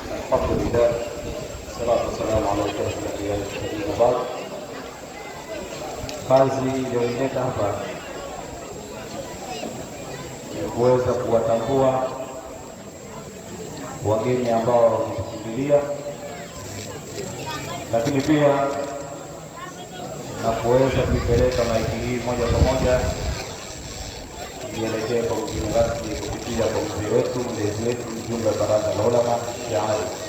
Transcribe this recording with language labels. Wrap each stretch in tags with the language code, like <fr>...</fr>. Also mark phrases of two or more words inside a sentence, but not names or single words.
<ar>الحمد لله، والصلاة والسلام على أشرف الأنبياء والمرسلين وبعد.</ar> <sw>Kazi iliyoleta hapa ni kuweza kuwatambua wageni ambao wametukimbilia, lakini pia na kuweza kuipeleka maiki hii moja kwa moja ielekee kwa mgeni rasmi kupitia kwa mzee wetu, mlezi wetu, mjumbe wa Baraza la Ulama Sheikh Ali.</sw>